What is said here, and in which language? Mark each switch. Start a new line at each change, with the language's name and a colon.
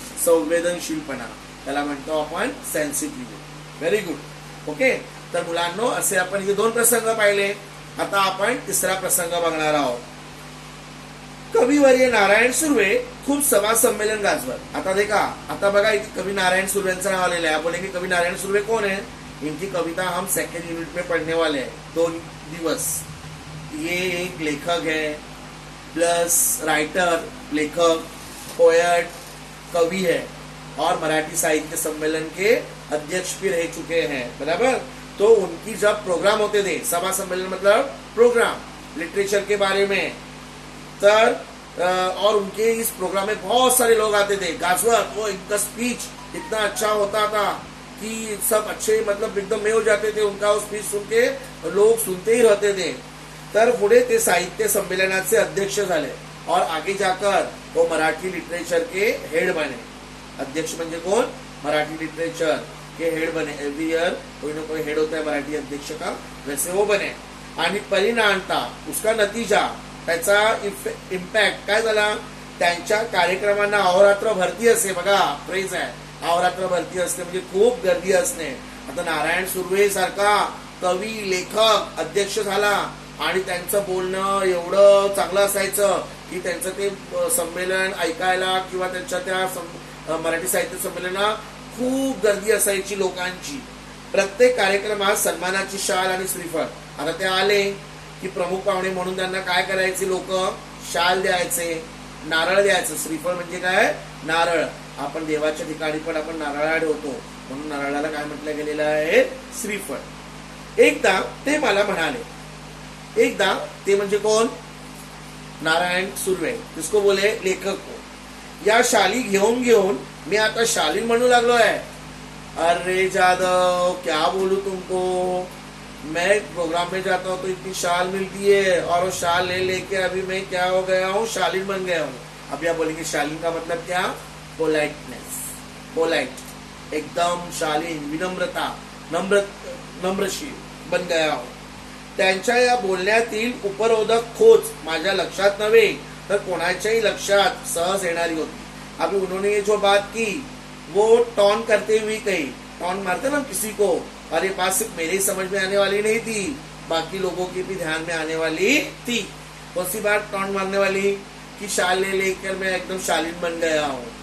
Marathi: संवेदनशीलपणा, त्याला म्हणतो आपण सेन्सिटिव्ह। Very good. ओके, तर मुलांनो असे आपण हे 2 प्रसंग पाहिले। आता आपण तिसरा प्रसंग बघणार आहोत। कविवर्य नारायण सुर्वे खूप सभा संमेलन गाजवत। आता देखा, आता बघा इथे कवि नारायण सुर्वेंचं नाव आलेलं आहे।
Hindi: बोलेंगे कवि नारायण सुर्वे कौन है? इनकी कविता हम सेकेंड यूनिट में पढ़ने वाले हैं
Marathi: 2 दिवस।
Hindi: ये एक लेखक है, प्लस राइटर, लेखक, पोएट, कवि है और मराठी साहित्य सम्मेलन के अध्यक्ष भी रह चुके हैं, बराबर। तो उनकी जब प्रोग्राम होते थे, सभा सम्मेलन मतलब प्रोग्राम लिटरेचर के बारे में, और उनके इस प्रोग्राम में बहुत सारे लोग आते थे। गाजवत, वो इनका स्पीच इतना अच्छा होता था कि सब अच्छे मतलब एकदम में हो जाते थे। उनका वो स्पीच सुन के लोग सुनते ही रहते थे।
Marathi: तर पुढे ते साहित्य संमेलनाचे अध्यक्ष झाले
Hindi: और आगे जाकर वो मराठी लिटरेचर के हेड बने।
Marathi: अध्यक्ष म्हणजे कोण?
Hindi: मराठी लिटरेचर के हेड बने। एवरी ईयर कोई ना कोई हेड होता है मराठी अध्यक्ष का, वैसे वो बने।
Marathi: आणि परिणामता,
Hindi: उसका नतीजा,
Marathi: त्याचा इम्पॅक्ट काय झाला? त्यांच्या कार्यक्रमांना अहोरात्र भरती असते। बघा, फ्रेज आहे अहोरात्र भरती असते म्हणजे खूप गर्दी असणे। आता नारायण सुर्वे सारखा कवी, लेखक अध्यक्ष झाला आणि त्यांचं बोलणं एवढं चांगलं असायचं की त्यांचं ते संमेलन ऐकायला किंवा त्यांच्या त्या मराठी साहित्य संमेलनात खूप गर्दी असायची लोकांची। प्रत्येक कार्यक्रमात सन्मानाची शाल आणि श्रीफळ। आता ते आले की प्रमुख पाहुणे म्हणून त्यांना काय करायचे लोक? शाल द्यायचे, नारळ द्यायचं। श्रीफळ म्हणजे काय? नारळ। आपण देवाच्या ठिकाणी पण आपण नारळ ठेवतो, म्हणून नारळाला काय म्हटलं गेलेलं आहे? श्रीफळ। एकदा ते मला म्हणाले, एकदा ते म्हणजे कोण? नारायण सुर्वे,
Hindi: जिसको बोले लेखक को,
Marathi: या शाली घेऊन घेऊन मी आता शालीन म्हणू लागलो आहे।
Hindi: अरे जादव, क्या बोलू तुमको, मैं प्रोग्राम में जाता हूँ तो इतनी शाल मिलती है और वो शाल ले लेके अभी मैं क्या हो गया हूँ? शालीन बन गया हूँ। अभी आप बोलेंगे शालीन का मतलब क्या? पोलाइटनेस, पोलाइट, एकदम शालीन, विनम्रता, नम्रशील बन गया हूँ।
Marathi: त्यांच्या या बोलण्यातील उपरोधक खोच माझ्या लक्षात नव्हे तर कोणाच्याही लक्षात सहज येणारी होती।
Hindi: अभी उन्होंने ये जो बात की वो टॉन करते हुए कही। टॉन मारते ना किसी को, और ये बात सिर्फ मेरे ही समझ में आने वाली नहीं थी, बाकी लोगों के भी ध्यान में आने वाली थी। कौन सी बात टॉन मारने वाली? कि शाल ले लेकर मैं एकदम शालीन बन गया हूँ।